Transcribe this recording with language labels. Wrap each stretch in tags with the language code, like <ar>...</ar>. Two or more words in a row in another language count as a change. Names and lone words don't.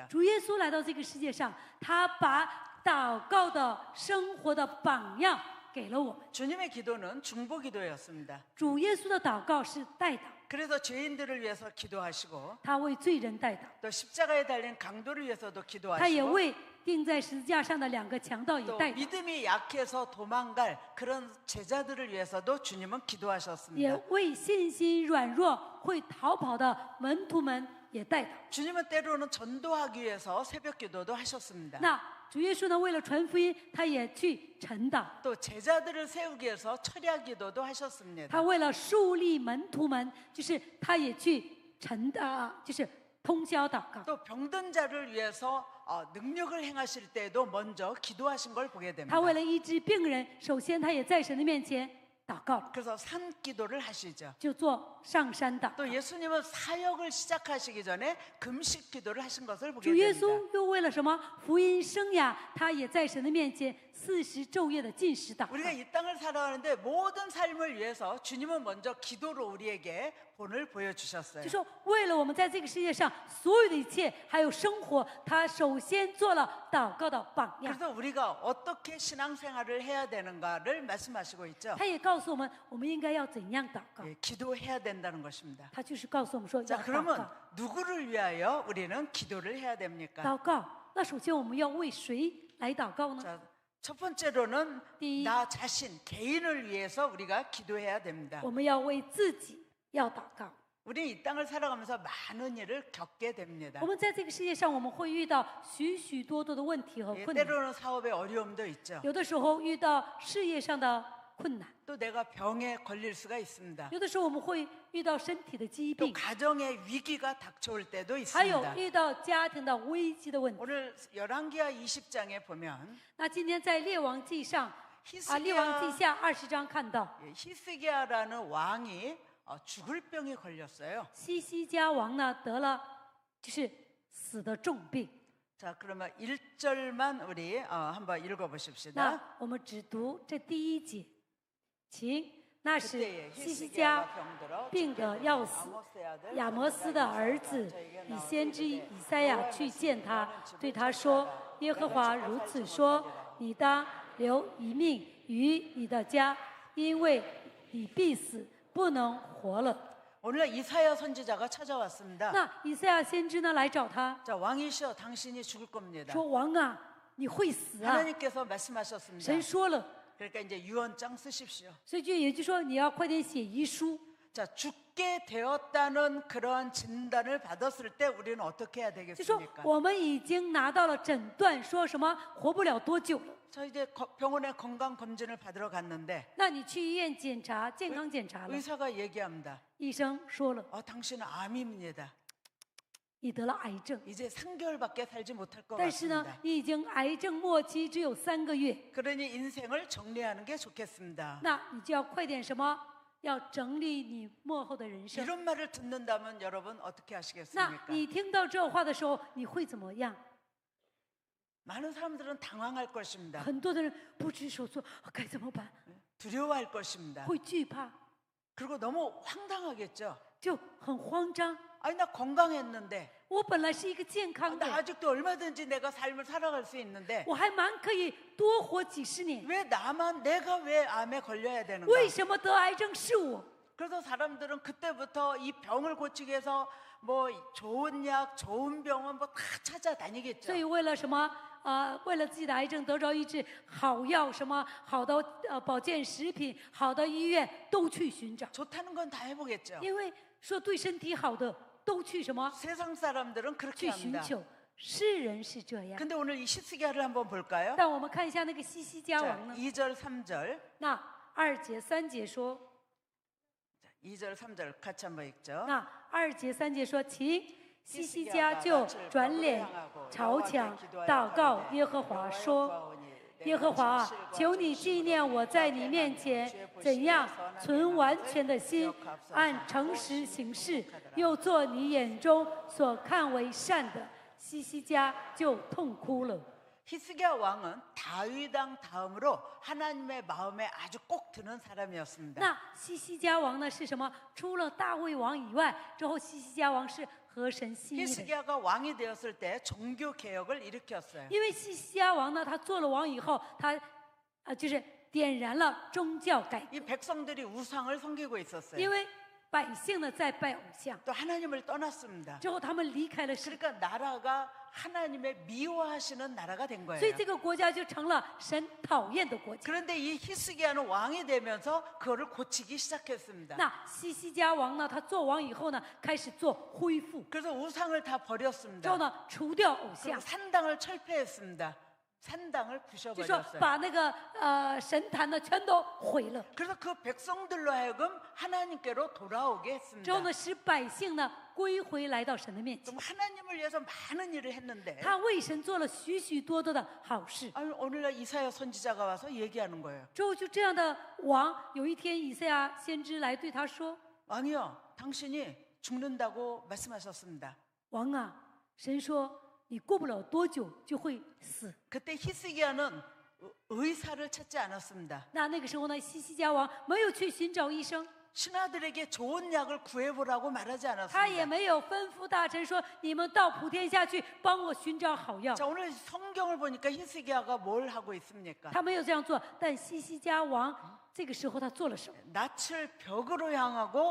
<zh>主耶稣来到这个世界上，他把祷告的生活的榜样给了我们。</zh> <ko>주님의 기도는 중보 기도였습니다.</ko> <zh>主耶稣的祷告是代祷，</zh> <ko>그래서 죄인들을 위해서 기도하시고</ko> <zh>他为罪人代祷，</zh> <ko>또 십자가에 달린 강도를 위해서도</ko> <zh>他也</zh> <ko>기도하시고</ko> <zh>为钉在十字架上的两个强盗也</zh> <ko>또</ko> <zh>带到，</zh> <ko>믿음이 약해서 도망갈 그런 제자들을 위해서도 주님은</ko> <zh>也</zh> <ko>기도하셨습니다.</ko> <zh>为信心软弱会逃跑的门徒们也带到。</zh> <ko>주님은 때로는 전도하기 위해서 새벽 기도도 하셨습니다.</ko> <zh>那主耶稣呢，为了传福音，他也去晨祷，</zh> <ko>또 제자들을 세우기 위해서 철야 기도도 하셨습니다.</ko> <zh>他为了树立门徒们，就是他也去晨祷，就是通宵祷告。</zh> <ko>또 병든 자를 위해서 능력을 행하실 때에도 먼저 기도하신 걸 보게</ko> <zh>他</zh> <ko>됩니다.</ko> <zh>为了医治病人，首先他也在神的面前祷告了，</zh> <ko>그래서 산 기도를 하시죠.</ko> <zh>就做上山祷告。</zh> <ko>또 예수님은 사역을 시작하시기 전에 금식 기도를 하신 것을 보게</ko> <zh>主耶</zh> <ko>됩니다.</ko> <zh>稣又为了什么福音生涯，他也在神的面前40昼夜的禁食祷告。</zh> <ko>우리가 이 땅을 살아가는데 모든 삶을 위해서 주님은 먼저 기도로 우리에게 본을 보여주셨어요.</ko> <zh>就说为了我们在这个世界上所有的一切，还有生活，他首先做了祷告的榜样。</zh> <ko>그래서 우리가 어떻게 신앙생활을 해야 되는가를 말씀하시고 있죠.</ko> <zh>他也告诉我们，我们应该要怎样祷告。</zh> <ko>예, 기도해야 된다는 것입니다.</ko> <zh>他就是告诉我们说要</zh> <ko>자,</ko> <zh>祷</zh> <ko>그러면</ko> <zh>告。</zh> <ko>누구를 위하여 우리는 기도를 해야 됩니까?</ko> <zh>祷告，那首先我们要为谁来祷告呢？</zh> <ko>자, 첫 번째로는</ko> <zh>第一，</zh> <ko>나 자신, 개인을 위해서 우리가 기도해야 됩니다.</ko> <zh>我们要为自己要祷告。</zh> <ko>우리 이 땅을 살아가면서 많은 일을 겪게 됩니다.</ko> <zh>我们在这个世界上，我们会遇到许许多多的问题和</zh> <ko>예,</ko> <zh>困难，</zh> <ko>때로는 사업에 어려움도 있죠.</ko> <zh>有的时候遇到事业上的困难，</zh> <ko>또 내가 병에 걸릴 수가 있습니다.</ko> <zh>有的时候我们会遇到身体的疾</zh> <ko>또</ko> <zh>病，</zh> <ko>가정의 위기가 닥쳐올 때도</ko> <zh>还有</zh> <ko>있습니다.</ko> <zh>遇到家庭的危机的问题。</zh> <ko>오늘 열왕기하 20장에 보면</ko> <zh>那今天在列王记上列王记下20章看到</zh> <ko>예, 히스기야라는 왕이 죽을 병이 걸렸어요.</ko> <zh>西西家王呢得了就是死的重病。</zh> <ko>자, 그러면 1절만 우리 한번 읽어 보십시다.</ko> <zh>那我们只读这第一节，请。那时</zh> <ko>그때에</ko> <zh>西西家</zh> <ko>히스기야가 병들어</ko> <zh>病得要死，</zh> <ko>아모스의 아들</ko> <zh>亚摩斯的儿子以先知以赛亚去见他，对他说：“耶和华如此说，你当留一命于你的家，因为你必死，不能活了。</zh> <ko>오늘 이사야 선지자가 찾아왔습니다.</ko> <zh>那以赛亚先知呢来找他</zh> <ko>자, 왕이시여 당신이 죽을 겁니다.</ko> <zh>说：“王啊，你会死啊！</zh> <ko>하나님께서 말씀하셨습니다.</ko> <zh>神说了，</zh> <ko>그러니까 이제 유언장 쓰십시오.</ko> <zh>所以也就说你要快点写遗书。</zh> <ko>자, 죽게 되었다는 그런 진단을 받았을 때 우리는 어떻게 해야</ko> <zh>就说</zh> <ko>되겠습니까?</ko> <zh>我们已经拿到了诊断，说什么活不了多久了。</zh> <ko>저 이제 병원에 건강 검진을 받으러 갔는데</ko> <zh>那你去医院检查健康检查了，</zh> <ko>의사가 얘기합니다.</ko> <zh>医生说了，</zh> <ko>당신은 암입니다.</ko> <zh>你得了癌症，</zh> <ko>이제 3개월밖에 살지 못할 것</ko> <zh>但是呢</zh> <ko>같습니다. ，</ko> <zh>你已经癌症末期只有3个月，</zh> <ko>그러니 인생을 정리하는 게 좋겠습니다.</ko> <zh>那你就要快点什么？要整理你末后的人生。</zh> <ko>이런 말을 듣는다면 여러분 어떻게</ko> <zh>那</zh> <ko>하시겠습니까?</ko> <zh>你听到这话的时候，你会怎么样？</zh> <ko>많은 사람들은 당황할 것입니다.</ko> <zh>很多的人不知所措，该怎么办？</zh> <ko>두려워할 것입니다.</ko> <zh>会惧怕，</zh> <ko>그리고 너무 황당하겠죠.</ko> <zh>就很慌张。</zh> <ko>아니 나 건강했는데</ko> <zh>我本来是一个健康</zh> <ko>나</ko> <zh>的，</zh> <ko>아직도 얼마든지 내가 삶을 살아갈 수 있는데</ko> <zh>我还蛮可以多活几十年，</zh> <ko>왜 나만 내가 왜 암에 걸려야 되는가?</ko> <zh>为什么得癌症是我？</zh> <ko>그래서 사람들은 그때부터 이 병을 고치기 위해서 뭐 좋은 약, 좋은 병원 뭐 다 찾아다니겠죠.</ko> <zh>所以为了什么？为了自己的癌症得着医治，好药什么好的保健食品，好的医院都去寻找，</zh> <ko>좋다는 건 다 해보겠죠.</ko> <zh>因为说对身体好的都去什么</zh> <ko>세상 사람들은 그렇게</ko> <zh>去寻</zh> <ko>합니다.</ko> <zh>求。世人是这样，</zh> <ko>근데 오늘 이 히스기야를 한번 볼까요?</ko> <zh>但我们看一下那个西西家</zh> <ko>자,</ko> <zh>王呢？</zh> <ko>2절, 3절.</ko> <zh>那2节3节说， 2절, 3절 같이 한번 읽죠. 那2节3节说，请西西家就转脸朝墙祷告耶和华说：“耶和华啊，求你纪念我在你面前怎样存完全的心，按诚实行事，又做你眼中所看为善的。” 西西家就痛哭了。</zh> <ko>히스기야 왕은 다윗 왕 다음으로 하나님의 마음에 아주 꼭 드는 사람이었습니다.</ko> <zh>那西西家王呢是什么？除了大卫王以外，之后西西家王是合神心意的人。</zh> <ko>히스기야가 왕이 되었을 때 종교 개혁을 일으켰어요.</ko> <zh>因为西西家王呢，他做了王以后，他就是点燃了宗教改革。</zh> <ko>이 백성들이 우상을 섬기고 있었어요.</ko> <zh>因为百姓呢在拜偶像，</zh> <ko>또 하나님을 떠났습니다.</ko> <zh>之后他们离开了神，</zh> <ko>그러니까 나라가 하나님의 미워하시는 나라가 된</ko> <zh>所以</zh> <ko>거예요.</ko> <zh>这个国家就成了神讨厌的国家。</zh> <ko>그런데 이 히스기야는 왕이 되면서 그거를 고치기 시작했습니다.</ko> <zh>那西西家王呢，他做王以后呢，开始做恢复，</zh> <ko>그래서 우상을 다</ko> <zh>之后</zh> <ko>버렸습니다.</ko> <zh>呢除掉偶</zh> <ko>그리고</ko> <zh>像，</zh> <ko>산당을 철폐했습니다. 산당을</ko> <zh>就说</zh> <ko>부셔버렸어요.</ko> <zh>把那个神坛呢全都毁了。</zh> <ko>그래서 그 백성들로 하여금 하나님께로 돌아오게</ko> <zh>之后</zh> <ko>했습니다.</ko> <zh>呢，使百姓呢归回来到神的面前。</zh> <ko>좀 하나님을 위해서 많은 일을 했는데</ko> <zh>他为神做了许许多多的好事。</zh> <ko>아니, 오늘날 이사야 선지자가 와서 얘기하는 거예요.</ko> <zh>之后就这样的王，有一天以赛亚先知来对他说</zh> <ko>왕이요, 당신이 죽는다고 말씀하셨습니다. ：“</ko> <zh>王啊，神说你过不了多久就会死。</zh> <ko>그때 히스기야는 의사를 찾지 않았습니다.</ko> <zh>那个时候呢，西西家王没有去寻找医生，</zh> <ko>신하들에게 좋은 약을 구해보라고 말하지</ko> <zh>他也</zh> <ko>않았습니다.</ko> <zh>没有吩咐大臣说你们到普天下去帮我寻找好药，</zh> <ko>자, 오늘 성경을 보니까 히스기야가 뭘 하고 있습니까?</ko> <zh>他没有这样做。但西西家王这个时候他做了什么？</zh> <ko>낯을 벽으로 향하고</ko>